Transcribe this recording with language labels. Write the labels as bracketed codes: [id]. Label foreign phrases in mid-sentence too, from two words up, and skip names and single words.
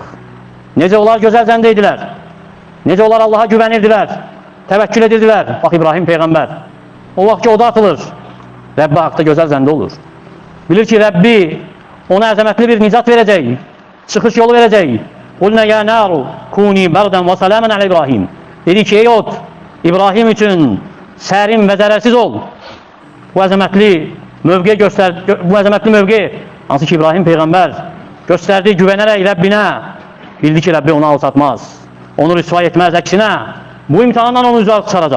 [az] Necə onlar gözəl zəndə idilər? Necə onlar Allaha güvənirdilər, təvəkkül edirdilər? Bax, İbrahim Peyğəmbər, o vaxt ki, o da atılır, Rəbbi haqda gözəl zəndə olur. Bilir ki, Rəbbi ona əzəmətli bir nicat verəcək, çıxış yolu verəcək. [ar] قُلْنَا يَا نَارُ كُونِي بَرْدًا وَسَلَامًا عَلَى İbrahim. [az] Dedi ki, ey ot, İbrahim üçün sərin və zərərsiz ol. bu əzəmətli mövqe hansı ki İbrahim Peyğəmbər göstərdi, güvənərək Rəbbinə, bildi ki Rəbbi onu alçatmaz, onu rüsva etməz, əksinə bu imtihandan onu uzaq çıxaracaq.